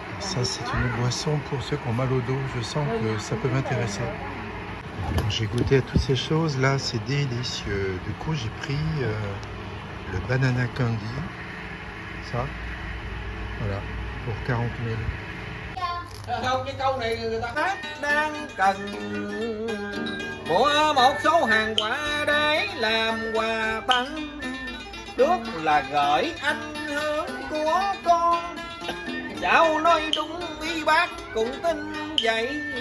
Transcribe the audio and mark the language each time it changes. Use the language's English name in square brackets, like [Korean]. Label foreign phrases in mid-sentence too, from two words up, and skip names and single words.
[French] Ça, c'est une boisson pour ceux qui ont mal au dos. Je sens que ça peut m'intéresser. J'ai goûté à toutes ces choses. Là, c'est délicieux. Du coup, j'ai pris le [English] banana candy. [French] Ça, voilà, pour 40 000. [Vietnamese] Không, cái câu này người ta hát đang cần mua một số hàng quả để làm quà tặng. Trước là gửi anh hướng của con, cháu nói đúng ý bác cũng tin vậy.